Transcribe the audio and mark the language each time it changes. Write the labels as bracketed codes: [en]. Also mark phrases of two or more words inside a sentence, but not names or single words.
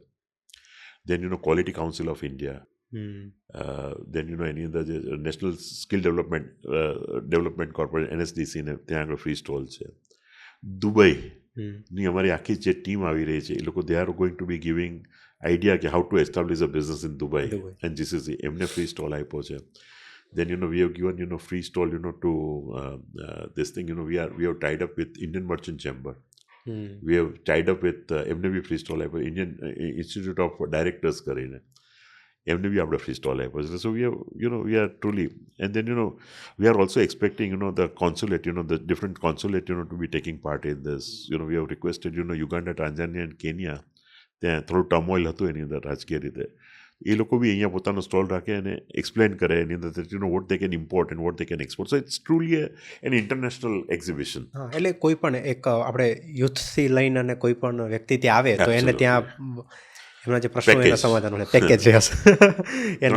[gu] દેન ક્વોલિટી કાઉન્સિલ ઓફ ઇન્ડિયા, દેન એની અંદર જે નેશનલ સ્કિલ ડેવલપમેન્ટ કોર્પોરેશન NSDC ને ત્યાં આગળ [en] free stall [gu] છે. દુબઈની અમારી આખી જે ટીમ આવી રહી છે એ લોકો [en] they are going to be giving idea [gu] કે [en] how to establish a business in Dubai and GCC, [gu] એમને [en] free stall [gu] આપ્યો છે. [en] Then we have given free stall to this thing. We have tied up with Indian Merchant Chamber. We have tied up with MNB free stall [gu] આપ્યો, Indian Institute of Directors કરીને એમને બી આપણે [en] free stall [gu] આપ્યો છે. [en] So we are truly, and then we are also expecting the consulate, the different consulate to be taking part in this. We have requested Uganda, Tanzania and Kenya, [gu] ત્યાં થોડું ટર્મોઇલ હતું એની અંદર રાજકીય રીતે, એ લોકો બી અહીંયા પોતાનો સ્ટોલ રાખે અને એક્સપ્લેન કરે એની અંદર [en] what they can import and what they can export. So it's truly an international exhibition. [gu] હા, એટલે કોઈ પણ એક આપણે યુથથી લઈને અને કોઈ પણ વ્યક્તિ ત્યાં આવે તો એને ત્યાં એમના જે પ્રશ્નો એના સમાધાન હોય પેકેજ છે એને